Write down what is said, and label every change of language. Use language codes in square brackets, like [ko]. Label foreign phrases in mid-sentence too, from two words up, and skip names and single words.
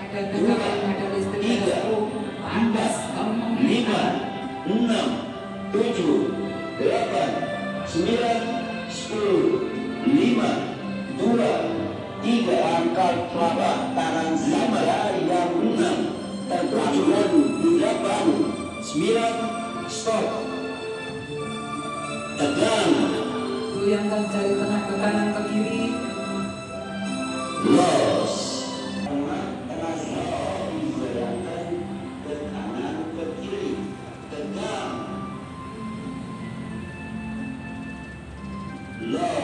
[id] dua, tiga, empat, lima, enam, tujuh, delapan, sembilan, sepuluh, lima, dua, tiga, angkat telapak tangan saja yang enam, tujuh, delapan, sembilan, stop, tegang, goyangkan jari tengah ke kanan ke kiri, los, tengah goyangkan ke kanan ke kiri, tegang, los,